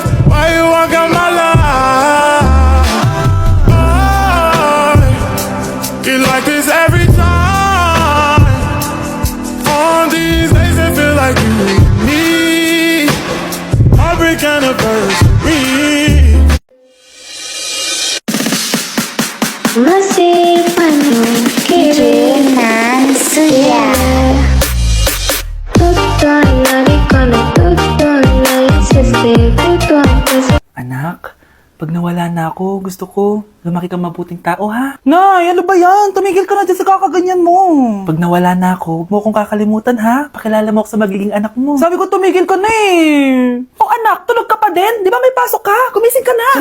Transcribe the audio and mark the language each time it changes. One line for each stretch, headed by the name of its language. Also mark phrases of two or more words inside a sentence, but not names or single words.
English: Why you walk out my life? I feel like this every time. On these days it feel like you and me. Heartbreak anniversary. Masih penuh keinginan suya. Tutor lagi kalau tutor lagi sesi tutor.
Filipino: Anak, pag nawala na ako, gusto ko lumaki kang mabuting tao, ha? Nay, ano ba yan? Tumigil ka na dyan sa kakaganyan mo. Pag nawala na ako, huwag mo akong kakalimutan, ha? Pakilala mo ako sa magiging anak mo. Sabi ko, tumigil ka na eh. Oh, anak, tulog ka pa din? Di ba may pasok ka? Gumising ka na.